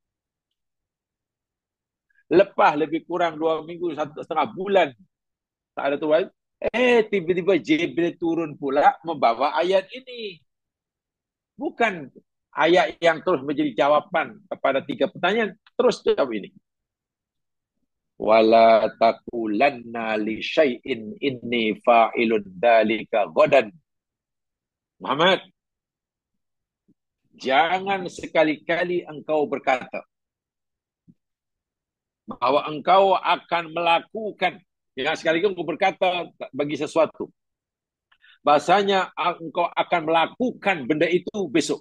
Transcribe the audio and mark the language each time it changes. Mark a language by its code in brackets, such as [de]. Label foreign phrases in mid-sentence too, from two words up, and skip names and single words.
[ms] Lepas lebih kurang 2 minggu, 1,5 bulan. Tak ada tu wahyu. Tiba-tiba Jibril turun pula membawa ayat ini. Bukan ayat yang terus menjadi jawapan kepada 3 pertanyaan. Terus jawab ini. [ar] ولا تقولن لشيء إني فاعل ذلك غدا. [ms] Muhammad, jangan sekali-kali engkau berkata bahwa engkau akan melakukan, jangan sekali-kali engkau berkata bagi sesuatu bahasanya engkau akan melakukan benda itu besok.